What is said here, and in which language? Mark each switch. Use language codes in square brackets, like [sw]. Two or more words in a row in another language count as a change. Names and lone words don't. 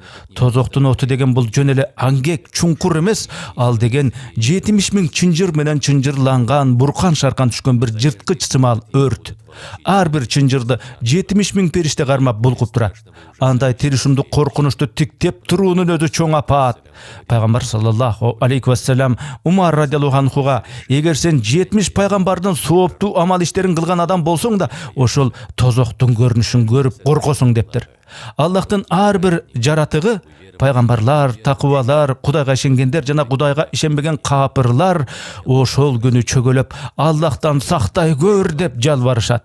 [ky] Тозоктун оту деген бул жөн эле аңгек, чуңкур эмес, ал деген 70 000 чынжыр менен чынжырланган, буркан шаркан түшкөн бир жырткыч сымал өрт. Ар бир чынжырды 70 000 периште кармап булкуп турат. Андай тиришимди коркунучту тиктеп туруунун өзү чоң апаат. Пайгамбар [ar] صلى الله عليه وسلم [ky] Умар [ar] رضي الله عنه: [ky] "Эгер сен 70 пайгамбардын сооптуу амал иштерин кылган адам болсоң да, ошол тозоктун көрүнүшүн көрүп коркосуң" дептир. Аллахтын ар бир жаратыгы, пайгамбарлар, такыбалар, Кудайга ишенгендер жана Кудайга ишенбеген капырлар ошол күнү чөгөлөп Аллахтан сактай көр деп жалбарышат.